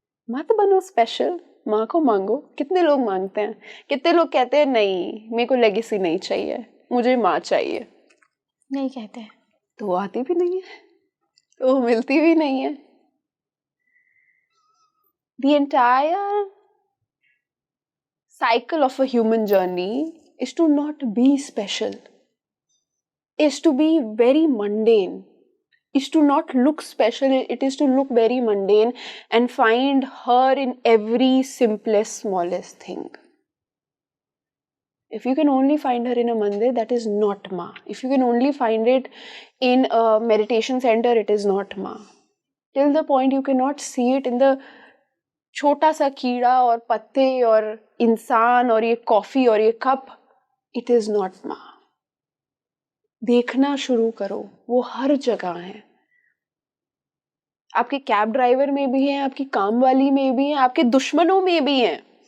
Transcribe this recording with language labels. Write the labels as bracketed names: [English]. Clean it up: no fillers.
[Hindi] मत बनो स्पेशल, माँ को मांगो। कितने लोग मांगते हैं, कितने लोग कहते हैं नहीं मेरे को लेगेसी नहीं चाहिए, मुझे माँ चाहिए। नहीं कहते तो वो आती भी नहीं है, तो वो मिलती भी नहीं है। [English] The entire cycle of a human journey is to not be special, is to be very mundane, is to not look special, it is to look very mundane and find her in every simplest, smallest thing. If you can only find her in a mandir, that is not Ma. If you can only find it in a meditation center, it is not Ma. Till the point you cannot see it in the [Hindi] छोटा सा कीड़ा और पत्ते और इंसान और ये coffee और ये cup, [English] it is not Ma. [Hindi] देखना शुरू करो, वो हर जगह है. आपके कैब ड्राइवर में भी है, आपकी काम वाली में भी है, आपके दुश्मनों में भी है.